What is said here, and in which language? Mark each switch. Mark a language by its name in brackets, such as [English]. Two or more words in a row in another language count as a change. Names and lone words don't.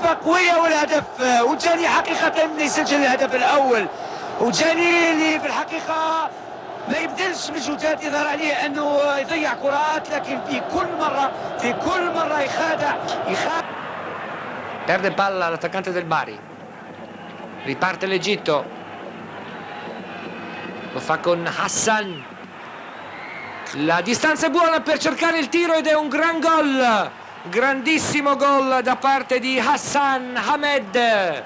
[Arabic] لفة قوية والهدف وجاني حقيقة من يسجل الهدف الأول وجاني اللي في الحقيقة ما يبذلش مجهودات يظهر عليه أنه يضيع كرات لكن في كل مرة يخادع. [Italian] Perde palla l'attaccante del Bari. Riparte l'Egitto. Lo fa con Hassan. La distanza è buona per cercare il tiro ed è un gran gol. Grandissimo gol da parte di Hassan Hamed.